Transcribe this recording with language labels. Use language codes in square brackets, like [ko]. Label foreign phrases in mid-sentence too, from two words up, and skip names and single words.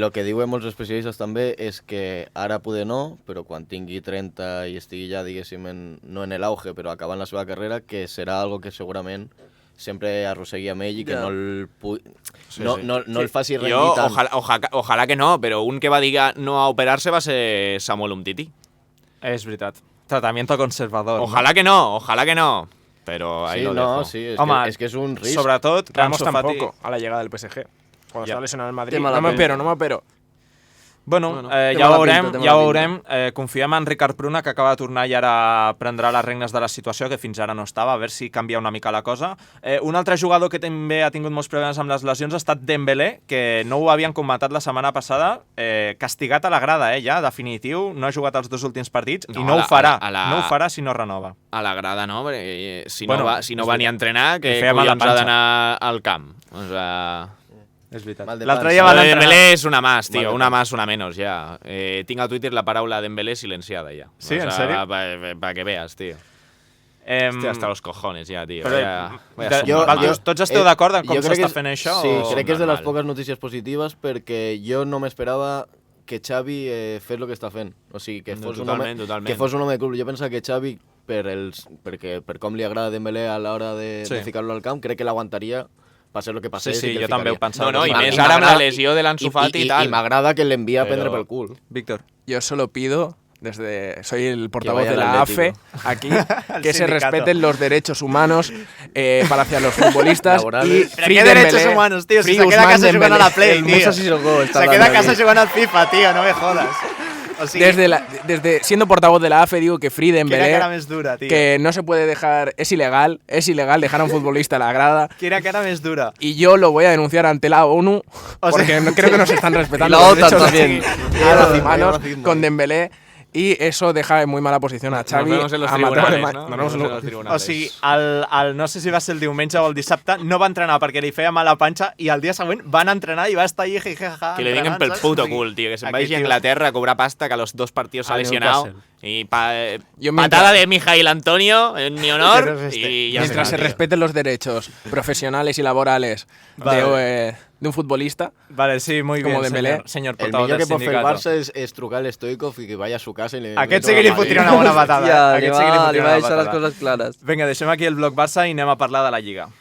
[es] lo que [ca] diuen molts especialistes també és que ara poder no, però quan tingui 30 i estigui ja, diguéssim, no en el auge, però acabant la seva carrera, que serà algo que segurament sempre arrossegui amb ell i que Ja. no el Sí, no, sí. no, no el faci Jo, rendir tant. ojalà que no, però un que va dir no a operar-se va ser Samuel Umtiti. És veritat. [es] Tratamiento conservador. Ojalà que no. Pero ahí Sí, lo no, dejo. sí, [ca] Home, es que es un risc. Sobretot, Ramos Ansu Fati- [es] tampoco, a la llegada del PSG. Cuando estaba lesionado en el Madrid. [ca] Té mala [es] No me [ca] pinta. [es] opero. [ca] Bueno, té ja ho mala veurem, pinta. confiem en Ricard Pruna, que acaba de tornar i ara prendrà les regnes de la situació, que fins ara no estava, a veure si canvia una mica la cosa. Un altre jugador que també ha tingut molts problemes amb les lesions ha estat Dembélé, que no ho havien comentat la setmana passada, castigat a la grada, ja, definitiu, no ha jugat els 2 últims partits i no ho farà, no ho farà si no renova. A la grada no, perquè si Bueno, no va ni a entrenar, que li feia mal a collons ha panxa. d'anar al camp. [es] O sea... [ca] És veritat. Mal de L'altre panxa. dia Lo van de entrenar... Dembélé és [es] una más, [ca] Mal tío. de Una panxa. [es] más, una menos, ya. [ca] Tinc a Twitter la paraula Dembélé silenciada ya. [es] Sí, ¿en serio? Para que veas, tío. Hostia, hasta los cojones ja, tío. [ca] Però, [es] Vaya [ca] tots esteu d'acord en com jo crec s'està que fent això? Sí, o... crec que és de les normal? poques notícies positives perquè jo no m'esperava que Xavi fes el que està fent. O sigui, que fos, Totalment. que fos un home de club. Jo pensava que Xavi, per com li agrada Dembélé a l'hora de ficar-lo al camp, crec que l'aguantaria passés el que passés. Sí, i que el jo també ho ficaria. pensava. No, i I més ara amb la lesió de l'Ansu Fati i tal. I m'agrada que l'envia a prendre Però- pel cul. Víctor. [es] Yo solo pido, soy el portavoz vaya de la al AFE Atlético. aquí, que se sindicato. respeten los derechos humanos para hacia los futbolistas. Laborales. Y [ca] Però [es] Free què derechos Dembélé, humanos, tío? Si Free se queda a Ousmane [ca] casa jugant a la [es] Dembélé. Play, El tío. Musa Sissoko està Se queda a hablando casa aquí. [ca] jugant al [es] FIFA, tío, no me jodas. [ca] O sigui, [es] Desde siendo portavoz de la AFE digo que Free [ca] quina Dembélé, cara més dura, tío. [es] que no se puede dejar, es ilegal dejar a un futbolista a la grada. [ca] Quina cara més dura. [es] Y yo lo voy a denunciar ante la ONU O sea- porque no, creo que no se están respetando Y la los OTAN derechos también. humanos con Dembélé. Y eso deja en muy mala posición a Xavi. Nos vemos en los a Mateo tribunales, Alemany. ¿no? Nos vemos en los [ca] O [es] tribunales. [ca] sigui, no sé si va ser el diumenge o el dissabte, no va entrenar perquè li feia mal a panxa i el dia següent van entrenar i va estar ahí jijaja. [es] Que le digan [ca] pel puto cul, [es] tío. Que se vaya a Inglaterra a cobrar pasta, que a los 2 partidos se ha Al lesionado. Newcastle. Y Yo patada de Mijail Antonio en mi honor. Y ya Mientras está, se tío. respeten los derechos profesionales y laborales de un futbolista. Vale, sí, muy Como bien, Dembélé. señor El portavoz [ca] millor [es] del [ca] que pot fer el [es] sindicato. [ca] Barça és trucar a l'Stoikov i que [es] vaya a su casa [ca] i le... Aquest sí que li fotria una bona patada. Ja, Aquest sí que li fotria va una deixar les patada. coses clares. Vinga, deixem aquí el bloc Barça i anem a parlar de la Lliga.